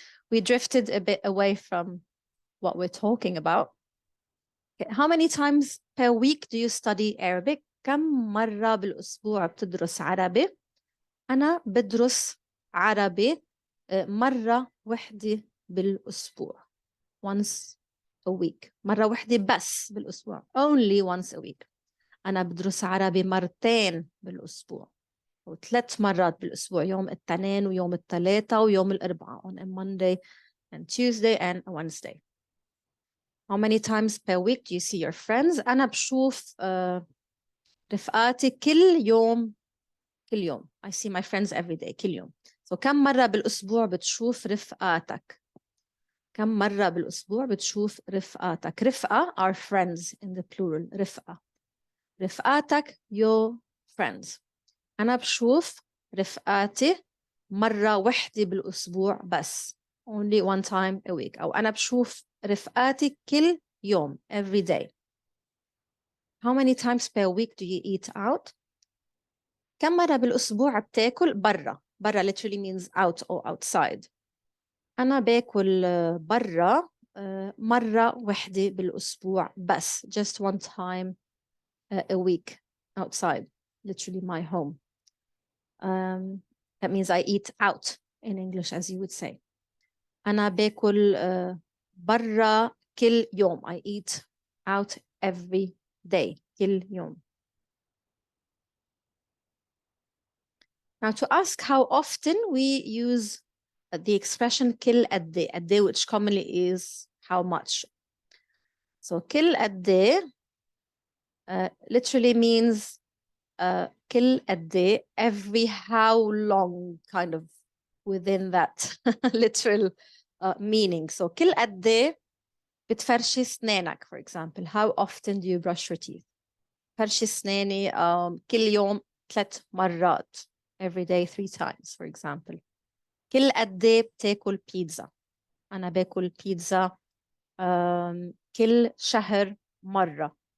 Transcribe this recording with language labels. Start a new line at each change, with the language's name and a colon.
English: We drifted a bit away from what we're talking about. Okay. How many times per week do you study Arabic?
Arabic: كم مرة بالأسبوع بتدرس عربي؟ أنا بدرس عربي مرة وحدة بالأسبوع.
English: Once a week.
Arabic: مرة وحدة بس بالأسبوع.
English: Only once a week.
Arabic: أنا بدرس عربي مرتين بالأسبوع. أو 3 مرات بالأسبوع. يوم الاثنين ويوم الثلاثاء ويوم الأربعاء.
English: On a Monday and Tuesday and a Wednesday. How many times per week do you see your friends?
Arabic: أنا بشوف رفقاتي كل يوم.
English: I see my friends every day.
Arabic: كل يوم. So كم مرة بالأسبوع بتشوف رفقاتك؟ كم مرة بالأسبوع بتشوف رفقاتك؟ رفقة
English: are friends in the plural.
Arabic: رفقة.
English: رفقاتك your friends.
Arabic: أنا بشوف رفقاتي مرة وحدة بالأسبوع بس.
English: Only one time a week.
Arabic: أو أنا بشوف رفقاتي كل يوم,
English: every day. How many times per week do you eat out?
Arabic: كم مرة بالأسبوع بتاكل برا؟ برا
English: literally means out or outside.
Arabic: أنا باكل برا مرة وحدة بالأسبوع بس.
English: Just one time a week outside, literally my home. That means I eat out in English, as you would say.
Arabic: أنا باكل برا كل يوم.
English: I eat out every day.
Arabic: كل يوم.
English: Now to ask how often we use the expression
Arabic: كل قد إيه.
English: قد إيه, which commonly is how much. So
Arabic: كل قد إيه
English: literally means كل قد إيه, every how long, kind of within that literal meaning.
Arabic: So كل قد إيه بتفرشي سنانك,
English: for example. How often do you brush your teeth?
Arabic: فرشي سناني كل يوم 3 مرات.
English: Every day 3 times, for example.
Arabic: كل قد إيه بتاكل بيتزا؟ أنا باكل بيتزا كل شهر مرة.